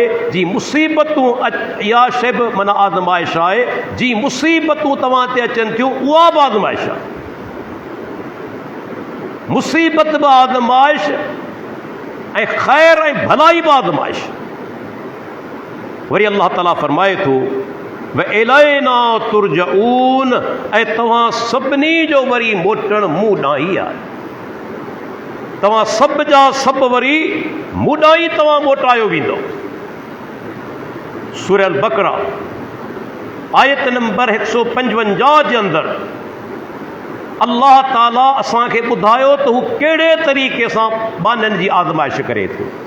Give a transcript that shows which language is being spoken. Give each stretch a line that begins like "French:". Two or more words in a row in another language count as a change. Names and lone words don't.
Sindhi: जी मुसीबतूं, इहा शइ बि माना आज़माइश आहे। जी मुसीबतूं तव्हां ते अचनि थियूं, उहा बि आज़माइश आहे। मुसीबत बि आज़माइश ऐं ख़ैर ऐं भलाई बि आज़माइश। वरी अल्लाह ताला फरमाए थो
Arabic: وإلينا ترجعون,
Sindhi: ऐं तव्हां सभिनी जो वरी मोटणु मूं ॾांहुं ई आहे। तव्हां सभ जा सभु वरी मूं ॾांहुं ई तव्हां मोटायो वेंदो। सूरह अल बक़रा आयत नंबर 155 जे अंदरि अल्लाह ताला असांखे ॿुधायो त हू कहिड़े तरीक़े सां बाननि जी आज़माइश करे थो।